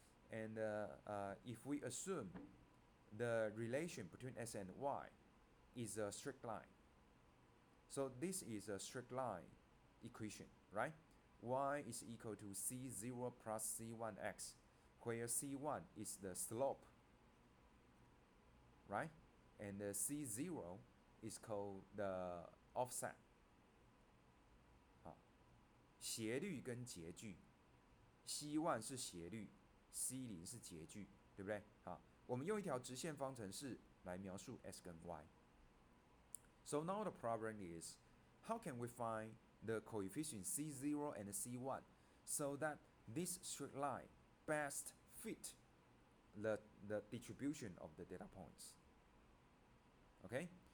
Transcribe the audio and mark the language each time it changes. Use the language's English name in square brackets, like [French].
[English] And if we assume the relation between S and Y is a straight line, so this is a straight line equation, right? Y is equal to C0 plus C1x, where C1 is the slope, right? And the C0 is called the offset. [Chinese] 斜率跟截距 ，C1 是斜率 ，C0 是截距，对不对？好，我们用一条直线方程式来描述 S 跟 Y。 [English] So now the problem is, how can we find the coefficient C0 and C1 so that this straight line best fit the distribution of the data points? Okay?